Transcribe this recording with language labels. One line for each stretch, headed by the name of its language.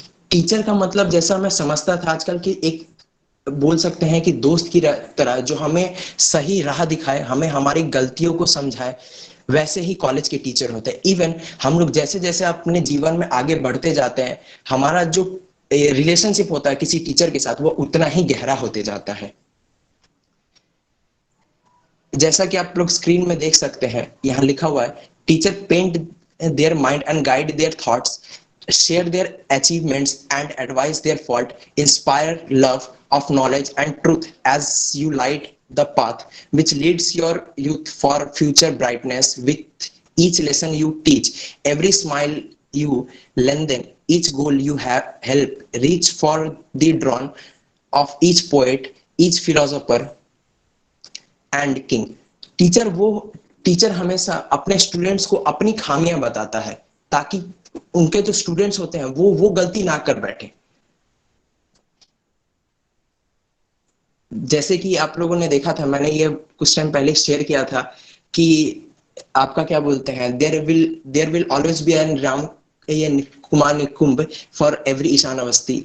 Hindi: Teacher का मतलब जैसा मैं समझता था आजकल की एक, बोल सकते हैं कि दोस्त की तरह, जो हमें सही राह दिखाए, हमें हमारी गलतियों को समझाए, वैसे ही कॉलेज के टीचर होते हैं। इवन हम लोग जैसे जैसे अपने जीवन में आगे बढ़ते जाते हैं, हमारा जो रिलेशनशिप होता है किसी टीचर के साथ वो उतना ही गहरा होते जाता है। जैसा कि आप लोग स्क्रीन में देख सकते हैं, यहाँ लिखा हुआ है,
English: Teacher paint their mind and guide their thoughts, share their achievements and advise their fault, inspire love of knowledge and truth as you light the path which leads your youth for future brightness. With each lesson you teach, every smile you lend them, each goal you have help reach for the dawn of each poet, each philosopher and king.
Hindi: Teacher हमेशा अपने students को अपनी खामियां बताता है ताकि उनके जो स्टूडेंट्स होते हैं वो गलती ना कर बैठे। जैसे कि आप लोगों ने देखा था, मैंने ये कुछ टाइम पहले शेयर किया था कि आपका क्या बोलते हैं,
English: there will always be an
Hindi: Ram, ये कुमार निकुंभ फॉर एवरी ईशान अवस्थी।